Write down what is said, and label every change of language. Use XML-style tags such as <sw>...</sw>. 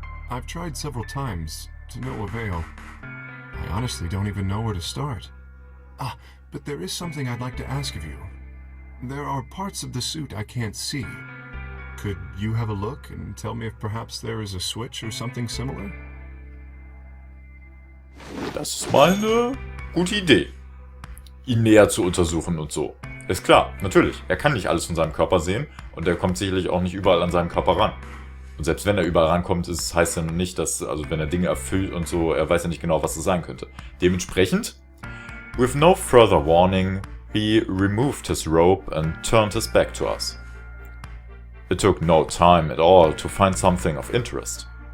<en>I've tried several times, to no avail. I honestly don't even know where to start. Ah, but there is something I'd like to ask of you. There are parts of the suit I can't see. Could you have a look and tell me if perhaps there is a switch or something similar?</en> <de>Das ist mal eine gute Idee. Ihn näher zu untersuchen und so. Ist klar, natürlich. Er kann nicht alles von seinem Körper sehen und er kommt sicherlich auch nicht überall an seinen Körper ran. Und selbst wenn er überall rankommt, heißt ja nicht, dass, also wenn er Dinge erfüllt und so, er weiß ja nicht genau, was es sein könnte. Dementsprechend,</de> <en>with no further warning, he removed his robe and turned his back to us. It took no time at all to find something of interest.</en>